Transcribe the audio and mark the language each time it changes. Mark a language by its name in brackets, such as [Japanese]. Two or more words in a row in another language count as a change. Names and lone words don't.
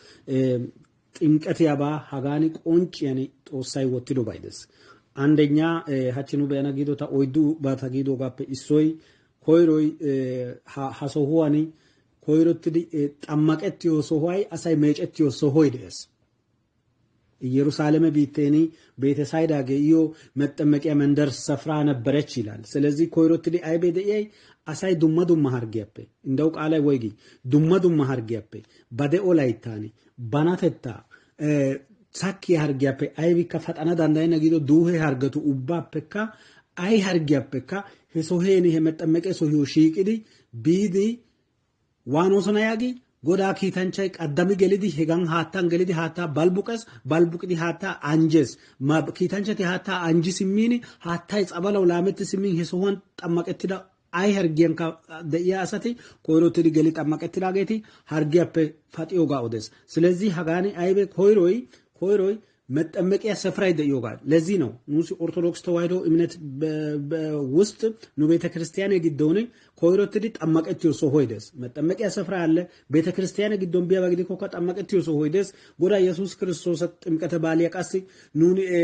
[Wolaytta] ጥምቀት ያባ ሀጋኒ ቆንጭ ያኔ ጦሳይ ወትዶ ባይደስ አንደኛ ሃቺኑ በያናጊዶ ታ ኦይዱ ባታጊዶ ጋፕ ኢሶይ ኮይሮይ ሐሶሁዋኒ ኮይሮትዲ ጠማቀትዮ ሶሆይ አሳይ መጨትዮ ሶሆይ ደስ ኢየሩሳሌም ቢቴኒ ቤተሳይዳ ገዮ [Amharic] መጠመቂያ መንደር ስፍራ ነበረች ይላል። [Wolaytta] ስለዚህ ኮይሮትዲ አይቤደይ አሳይ ዱማ ሀርጊያፔ እንደው ቃላይ ወይጊ ዱማ ሀርጊያፔ በደኦ ላይታኒ ባናተታ ሳኪ ሀርጊያፔ አይቢካ ፈጣና ዳንዳይና ጊዶ ዱሄ ሀርገቱ ኡባፔካ አይ ሀርጊያፔካ ሄሶሄኒ ሄመጠመቄ ሶሂዮ ሺቅዲ ቢዲ ዋኖሰና ያጊ ጎዳ ኪታንቻይ ቀደሚ ገሊዲ ሄጋን ሃታን ገሊዲ ሃታ ባልቡቅዲ ሃታ አንጀስ ኪታንቻቲ ሃታ አንጂስ ሚኒ ሃታይ ጸበለው ላመት ሲሚን ሄሶሆን ጠመቀትዳ አይ ሀርጊያን ደያ አሰቲ ኮይሮትዲ ገሊ ጠመቀትዳ ጌቲ ሀርጊያፔ ፈጢዮ ጋኦደስ ስለዚህ ሀጋኒ አይቤ ኮይሮይ [Amharic] መጠመቂያ ስፍራ [Wolaytta] ይደዮጋል። [Amharic] ለዚህ ነው [Wolaytta] ኑሲ ኦርቶዶክስ ተዋህዶ [Amharic] እምነት ውስጥ [Wolaytta] ኑ ቤተክርስቲያን የግዶነ ኮይሮትዲ ጠመቀትዮ ሶሆይደስ [Amharic] መጠመቂያ ስፍራ አለ ቤተክርስቲያን [Wolaytta] ግዶን ቢያባግዲ ኮካ ጠመቀትዮ ሶሆይደስ ጎዳ ኢየሱስ ክርስቶስ ጥምቀተ ባሊያ ቀስ ኑኒ